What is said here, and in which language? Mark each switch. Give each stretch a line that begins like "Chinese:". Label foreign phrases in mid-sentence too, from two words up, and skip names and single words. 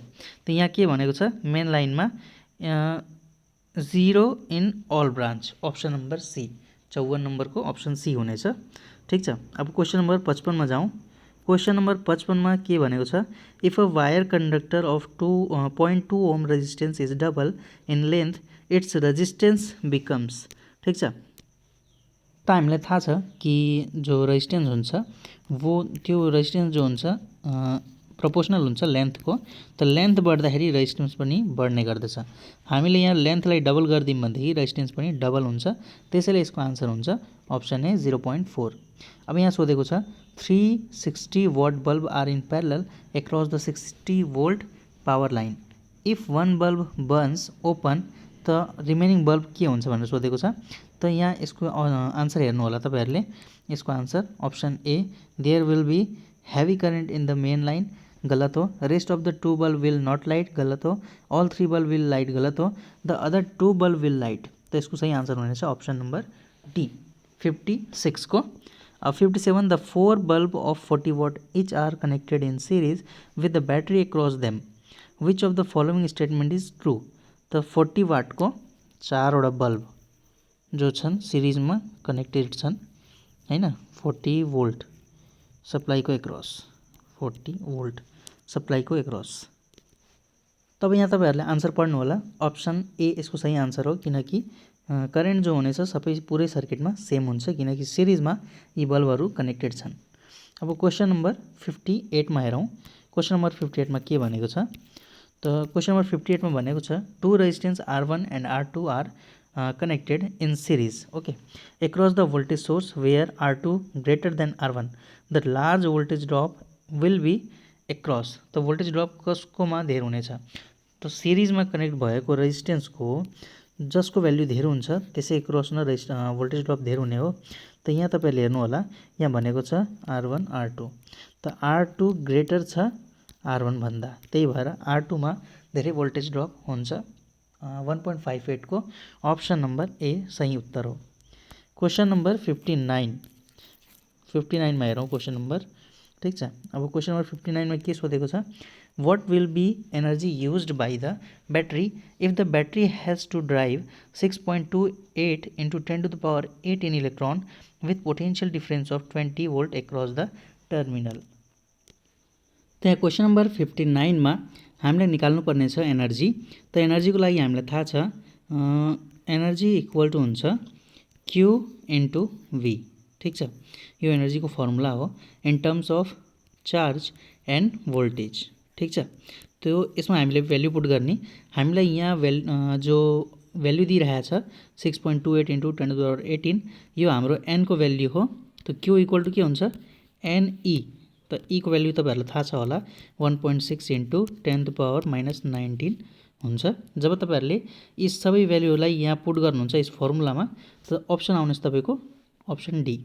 Nepali: त यहाँ के भनेको छ मेन लाइनमा 0
English: in all branch.
Nepali: अप्सन नम्बर सी 54 नम्बरको अप्सन सी हुनेछ। ठीक छ। अब क्वेशन नम्बर 55 मा जाउँ। क्वेशन नम्बर 55 मा के भनेको छ
English: If a wire conductor of 0.2 ohm resistance is double in length its resistance becomes.
Nepali: ठीक छ। त हामीलाई थाहा छ कि जो रेजिस्टेंस हुन्छ वो त्यो रेजिस्टेंस जो हुन्छ प्रोपोर्शनल हुन्छ लेन्थको। त लेन्थ बढ्दाखेरि रेजिस्टेंस पनि बढ्ने गर्दछ। हामीले यहाँ लेन्थलाई डबल गरिदियौँ भनेदेखि रेजिस्टेंस पनि डबल हुन्छ। त्यसैले यसको आन्सर हुन्छ अप्सन ए 0.4। अब यहाँ सोधेको छ
English: 360 watt bulb are in parallel across the 60 volt power line. If one bulb burns open
Nepali: त
English: remaining bulb
Nepali: के हुन्छ भनेर सोधेको छ। त यहाँ यसको आन्सर हेर्नु होला तपाईहरुले। यसको आन्सर अप्सन ए
English: There will be heavy current in the main line
Nepali: गलत हो।
English: Rest of the 2 bulb will not light
Nepali: गलत हो।
English: All 3 bulb will light
Nepali: गलत हो।
English: The other 2 bulb will light.
Nepali: त यसको सही आन्सर हुनेछ अप्सन नम्बर डी 56 को।
English: 57 The 4 bulb of 40 watt each are connected in series with the battery across them which of the following statement is true.
Nepali: त 40 वाट को 4 वटा बल्ब जो छन् सिरिजमा कनेक्टेड छन् हैन। 40 वोल्ट सप्लाईको एक्रॉस 40 वोल्ट सप्लाईको एक्रॉस। तब यहाँ तपाईहरुले आन्सर पढ्नु होला। अप्सन ए यसको सही आन्सर हो किनकि करेन्ट जो हुनेछ सबै पुरै सर्किटमा सेम हुन्छ किनकि सिरिजमा यी बल्बहरु कनेक्टेड छन्। अब क्वेशन नम्बर 58 मा हेरौँ। क्वेशन नम्बर 58 मा के भनेको छ
English: त क्वेशन नम्बर 58 मा भनेको छ Two resistance R1 and R2 are connected in series okay across the voltage source where R2 greater than R1 the large voltage drop will be across.
Nepali: त
English: voltage drop
Nepali: कसको मा धेर हुनेछ त सिरिज मा कनेक्ट भएको रेजिस्टेंस को जसको भ्यालु धेर हुन्छ त्यसै एक्रॉस न भोल्टेज ड्रप धेर हुने हो। त यहाँ तपाईहरुले हेर्नु होला यहाँ भनेको छ R1 R2 त R2 ग्रेटर छ R1 भन्दा त्यही भएर R2 मा धेरै भोल्टेज ड्रप हुन्छ। 1.58 को ऑप्शन नंबर ए सही उत्तर हो। क्वेश्चन नंबर 59 में हेरौँ क्वेश्चन नंबर।
English: ठीक छ।
Nepali: अब क्वेश्चन नंबर 59 में के सोधेको छ
English: What will be energy used by the battery if the battery has to drive 6.28 into 10 to the power 18 electron with potential difference of 20 volt across the terminal.
Nepali: त्यहाँ क्वेश्चन नंबर 59 में हामीले निकाल्नु पर्ने छ एनर्जी। त एनर्जी को लागि हामीलाई थाहा छ एनर्जी इक्वल टु हुन्छ
English: Q into V।
Nepali: ठीक छ। यो एनर्जी को फर्मुला हो
English: in terms of charge and voltage.
Nepali: ठीक छ। त्यो यसमा हामीले भ्यालु पुट गर्ने हामीलाई यहाँ जो भ्यालु दिइरहेको छ 6.28
English: into 10 to the power 18
Nepali: यो हाम्रो n को भ्यालु हो। त त क्यू इक्वल टु के हुन्छ एनई। त ईको भ्याल्यु तपाईँहरूलाई थाहा छ होला 1.6 इन्टु 10⁻⁻19 हुन्छ। जब तपाईँहरूले यी सबै भ्याल्युलाई यहाँ पुट गर्नुहुन्छ यस फर्मुलामा त अप्सन आउनेछ तपाईँको अप्सन डी।